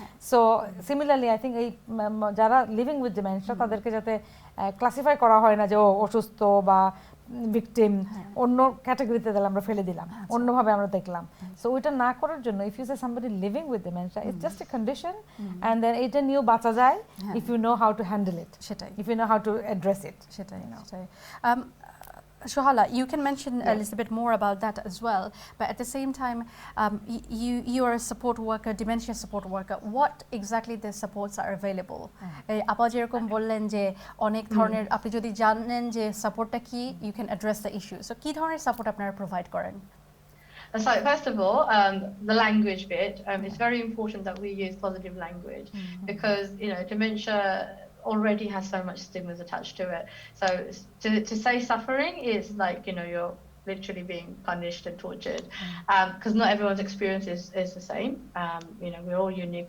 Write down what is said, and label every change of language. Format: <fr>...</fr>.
<bn>So similarly I think এই যারা living with dementia তাদেরকে যাতে ক্লাসিফাই করা হয় না যে ও অসুস্থ বা ভিকটিম, অন্য ক্যাটাগরিতে দিলাম, আমরা ফেলে দিলাম, অন্যভাবে আমরা দেখলাম। সো ওইটা না করার জন্য</bn> <en>if you say somebody living with dementia it's just a condition and then</en> <bn>এটা নিয়েও বাঁচা যায়</bn> <en>if you know how to handle it,</en> <bn>সেটাই,</bn> <en>If you know how to address it.</en> <bn>সেটাই সেটাই।</bn> <en>Shohala, you can mention a little bit more about that as well, but at the same time, you are a support worker, dementia support worker. What exactly the supports are available?</en> <bn>আপা যেরকম বললেন যে অনেক ধরনের, আপনি যদি জানেন যে সাপোর্টটা কি,</bn> <en>you can address the issue.</en> <bn>So কি ধরনের সাপোর্ট আপনারা প্রোভাইড করেন?</bn> <en>So first of all, the language bit. It's very important that we use positive language because dementia already has so much stigmas attached to it. So to say suffering is like you're literally being punished and tortured because not everyone's experience is the same. We're all unique.</en>